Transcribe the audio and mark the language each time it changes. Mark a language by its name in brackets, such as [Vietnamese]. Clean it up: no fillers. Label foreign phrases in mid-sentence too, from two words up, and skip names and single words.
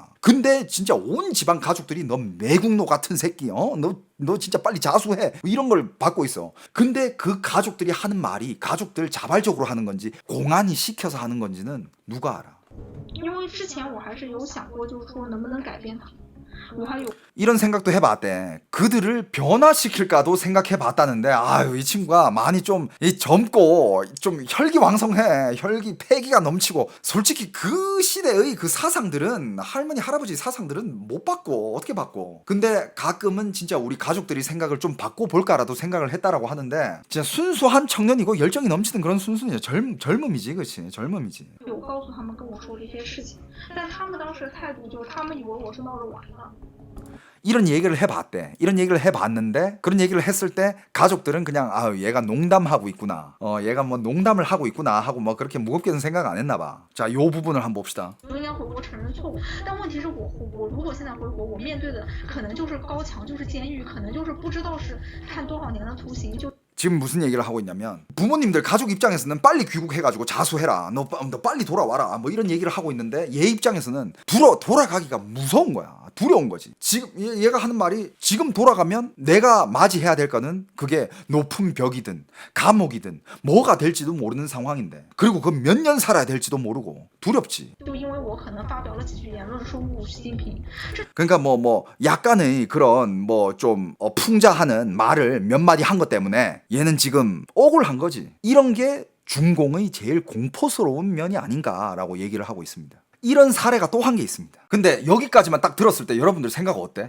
[Korean] 근데 진짜 온 집안 가족들이 너 매국노 같은 새끼 너 진짜 빨리 자수해 뭐 이런 걸 받고 있어. 근데 그 가족들이 하는 말이 가족들 자발적으로 하는 건지 공안이 시켜서 하는 건지는 누가 알아. [Chinese] 因为之前我还是有想过，就是说能不能改变他，我还有 [Korean] 이런 생각도 해봤대. 그들을 변화시킬까도 생각해봤다는데 아유 이 친구가 많이 좀 젊고 좀 혈기왕성해. 패기가 넘치고 솔직히 그 시대의 그 사상들은 할머니 할아버지 사상들은 못 바꿔. 어떻게 바꿔. 근데 가끔은 진짜 우리 가족들이 생각을 좀 바꿔볼까라도 생각을 했다라고 하는데 진짜 순수한 청년이고 열정이 넘치는 그런 순수이죠. 젊음이지. 그치 젊음이지. [Chinese] 有告诉他们跟我说的一些事情，但他们当时的态度就是他们以为我是闹着玩的。 [Korean] 이런 얘기를 해봤대. 이런 얘기를 해봤는데 그런 얘기를 했을 때 가족들은 그냥 아 얘가 농담하고 있구나. 얘가 뭐 농담을 하고 있구나 하고 뭐 그렇게 무겁게는 생각 안 했나 봐. 자, 요 부분을 한번 봅시다. [Chinese] 我应该回国承认错误，但问题是我如果现在回国，我面对的可能就是高墙，就是监狱，可能就是不知道是判多少年的徒刑，就 [Korean] 지금 무슨 얘기를 하고 있냐면 부모님들 가족 입장에서는 빨리 귀국해가지고 자수해라. 너 빨리 돌아와라. 뭐 이런 얘기를 하고 있는데 얘 입장에서는 돌아가기가 무서운 거야. 두려운 거지. 지금 얘가 하는 말이 지금 돌아가면 내가 맞이해야 될 거는 그게 높은 벽이든 감옥이든 뭐가 될지도 모르는 상황인데 그리고 그 몇 년 살아야 될지도 모르고 두렵지. [Chinese] 就因为我可能发表了几句言论说侮辱习近平， [Korean] 그러니까 뭐 약간의 그런 뭐 좀 풍자하는 말을 몇 마디 한 것 때문에 얘는 지금 억울한 거지. 이런 게 중공의 제일 공포스러운 면이 아닌가라고 얘기를 하고 있습니다. 이런 사례가 또 한 게 있습니다. 근데 여기까지만 딱 들었을 때 여러분들 생각 어때?